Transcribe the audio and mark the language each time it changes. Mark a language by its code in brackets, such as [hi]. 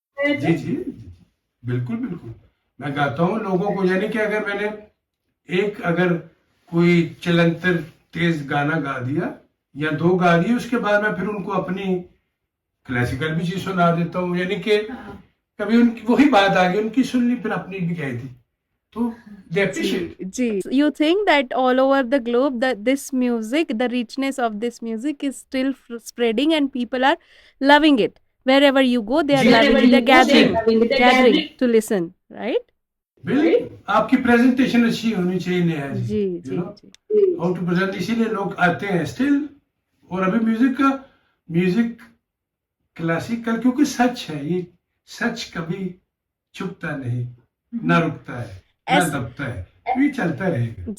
[hi] जी, बिल्कुल, मैं गाता हूँ लोगों को, यानी कि अगर मैंने अगर कोई चलंतर तेज गाना गा दिया या 2 गा दिए, उसके बाद मैं फिर उनको अपनी क्लासिकल भी चीज सुना देता हूँ, यानी कि कभी उनकी वही बात आ गई, उनकी सुन ली, फिर अपनी भी कह दी, तो [en] they appreciate. जी, you think that all over the globe that this music, the richness of this music is still spreading and people are loving it. Wherever you go, they are loving it. They're gathering to listen, right? [hi] बिल्कुल, आपकी presentation अच्छी होनी चाहिए नेहा जी, जी। [en] how to present, [hi] इसीलिए लोग आते हैं still. और अभी म्यूजिक क्लासिकल, क्योंकि सच है, ये सच कभी छुपता नहीं, ना रुकता है, ना दबता है, ये चलता रहेगा।